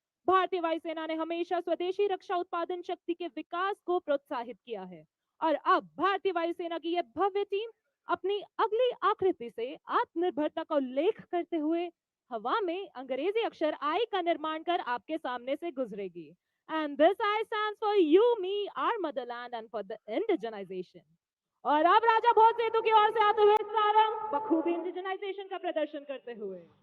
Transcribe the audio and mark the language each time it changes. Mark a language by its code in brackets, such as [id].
[hi] भारतीय वायुसेना ने हमेशा स्वदेशी रक्षा उत्पादन शक्ति के विकास को प्रोत्साहित किया है और अब भारतीय वायुसेना की यह भव्य टीम अपनी अगली आकृति से आत्मनिर्भरता का उल्लेख करते हुए हवा में अंग्रेजी अक्षर आई का निर्माण कर आपके सामने से गुजरेगी। [en] And this I stands for you, me, our motherland, and for the indigenization. [hi] और अब राजा भोज सेतु की ओर से आते हुए सारंग बखूबी इंडिजनाइजेशन का प्रदर्शन करते हुए।